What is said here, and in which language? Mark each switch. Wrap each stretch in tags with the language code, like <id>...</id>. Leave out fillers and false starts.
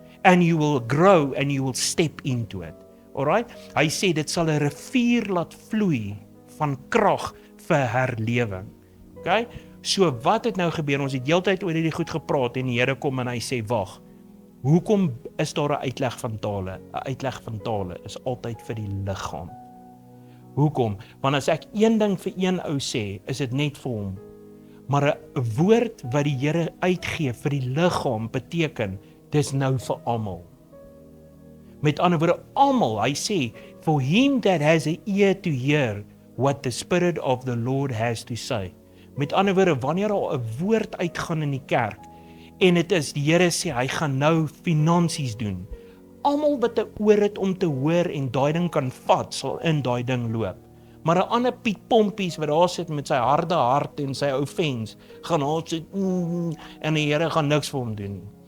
<en>And you will grow and you will step into it. Alright?</en> <af>Hy sê dit sal 'n rivier laat vloei van krag vir herlewing. Okay? So wat het nou gebeur? Ons het heeltyd oor hierdie goed gepraat en die Here kom en hy sê, wag. Hoekom is daar 'n uitleg van tale? 'n Uitleg van tale is altyd vir die liggaam. Hoekom? Want as ek een ding vir een ou sê, is dit net vir hom. Maar 'n woord wat die Here uitgee vir die liggaam beteken, dis nou vir almal. Met ander woorde, almal, hy sê,</af> <en>for him that has an ear to hear what the Spirit of the Lord has to say.</en> <af>Met ander woorde, wanneer al 'n woord uitgaan in die kerk, en dit is, die Here sê, hy gaan nou finansies doen. Almal wat 'n oor het om te hoor en daai ding kan vat, sal in daai ding loop. Maar 'n ander Piet Pompies wat daar sit met sy harde hart en sy offense, gaan al sit, en die Here gaan niks vir hom doen.</af>